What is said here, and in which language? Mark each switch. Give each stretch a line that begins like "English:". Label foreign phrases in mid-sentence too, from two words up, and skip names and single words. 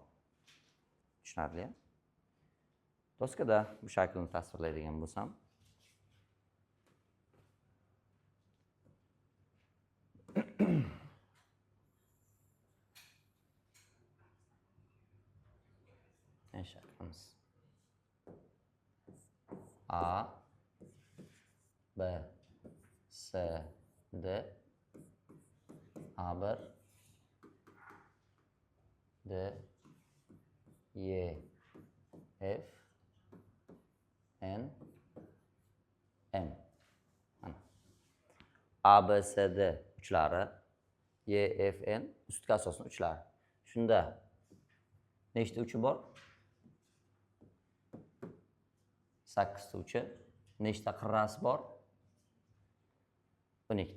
Uzbek: Tushunarli? Doskada bu shaklni tasvirlaydigan bo'lsam, shaklimiz A, B, C, D, A1, D, E, F, N, M. A, B, C, D uchlari, E, F, N ustki asosning uchlari. Shunda nechta uchi bor? 8 ta uchi. Nechta qirrasi bor? 12 ta.